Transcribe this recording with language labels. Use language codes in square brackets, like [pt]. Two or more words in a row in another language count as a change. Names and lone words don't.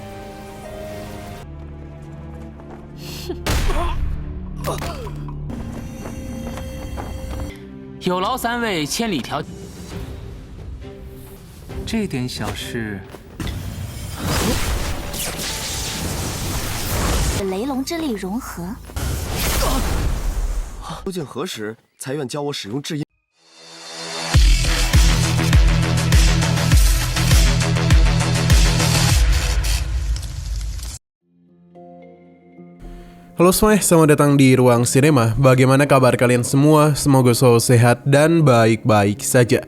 [zh] 有劳三位千里迢。这点小事，雷龙之力融合。究竟何时才愿教我使用至阴？ [id] Halo semuanya, selamat datang di Ruang Sinema. Bagaimana kabar kalian semua? Semoga selalu sehat dan baik-baik saja.